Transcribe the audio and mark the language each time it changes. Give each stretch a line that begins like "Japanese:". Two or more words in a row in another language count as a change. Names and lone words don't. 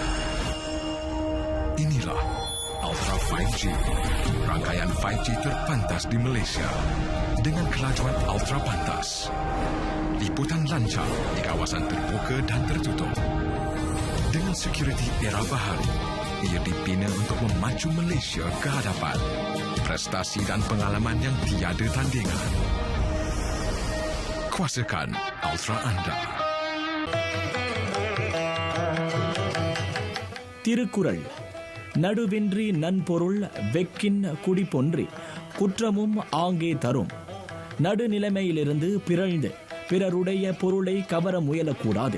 Malay: Inilah Ultra 5G, rangkaian 5G terpantas di Malaysia dengan kelajuan ultra pantas, liputan lancar di kawasan terbuka dan tertutup. Dengan security era baharu, ia dibina untuk memacu Malaysia ke hadapan. Prestasi dan pengalaman yang tiada tandingan. Kuasakan Ultra anda.
Tamil: திருக்குறள். நடுவின்றி நன்பொருள் வெக்கின் குடிபொன்றி குற்றமும் ஆங்கே தரும். நடுநிலைமையிலிருந்து பிறழ்ந்து பிறருடைய பொருளை கவர முயலக்கூடாது.